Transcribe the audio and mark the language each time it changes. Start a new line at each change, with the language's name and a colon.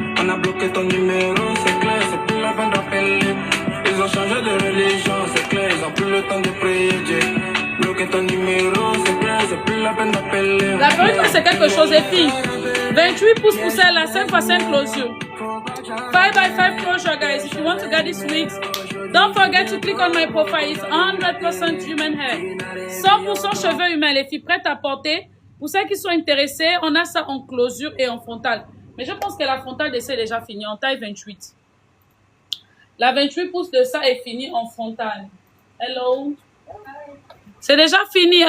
French: On a bloqué ton numéro, c'est clair, c'est plus la peine d'appeler. Ils ont changé de religion, c'est clair, ils ont plus le temps de prier Dieu. Bloquer ton numéro, c'est clair, c'est plus la peine d'appeler. La perruque, c'est quelque chose, les filles. 28 pouces pour celle là, 5x5 closure.
English: 5x5 closure, guys. If you want to get this wigs, don't forget to click on my profile. It's 100% human hair.
French: 100% cheveux humains, les filles, prêtes à porter. Pour celles qui sont intéressées, on a ça en closure et en frontale. Mais je pense que la frontale de ça est déjà finie, en taille 28. La 28 pouces de ça est finie en frontale. Hello. C'est déjà fini.